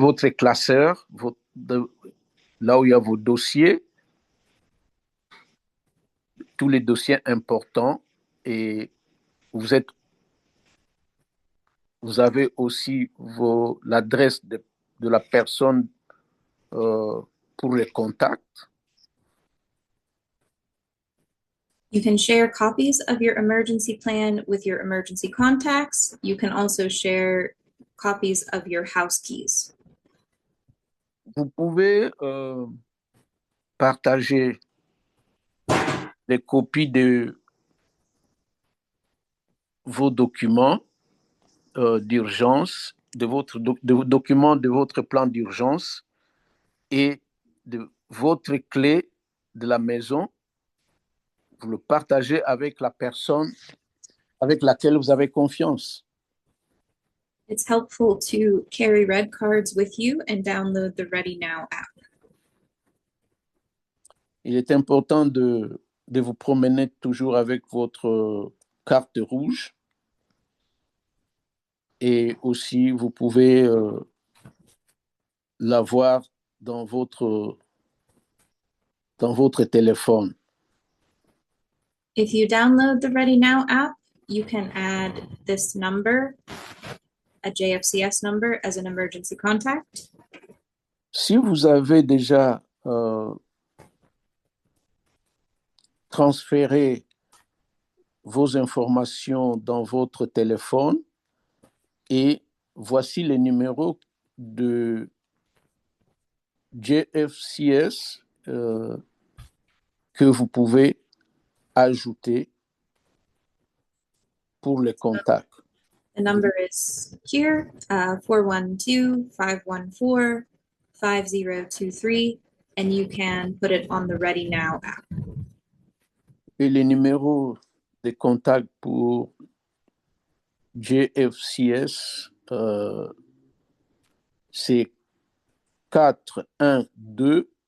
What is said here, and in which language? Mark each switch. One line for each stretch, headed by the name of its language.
French: classeur, là où il y a vos dossiers, tous les dossiers importants, et vous avez aussi l'adresse de la personne pour les contacts.
English: You can share copies of your emergency plan with your emergency contacts. You can also share copies of your house keys.
French: Vous pouvez partager les copies de vos documents d'urgence, de vos documents de votre plan d'urgence et de votre clé de la maison. Vous le partagez avec la personne avec laquelle vous avez confiance.
English: It's helpful to carry red cards with you and download the Ready Now app.
French: Il est important de vous promener toujours avec votre carte rouge. Et aussi, vous pouvez l'avoir dans votre téléphone.
English: If you download the Ready Now app, you can add this number, a JFCS number, as an emergency contact.
French: Si vous avez déjà transféré vos informations dans votre téléphone, et voici les numéros de JFCS que vous pouvez ajouter pour les contacts.
English: The number is here, 412-514-5023, and you can put it on the Ready Now app.
French: Et les numéros de contact pour JFCS, c'est 412-514-5023.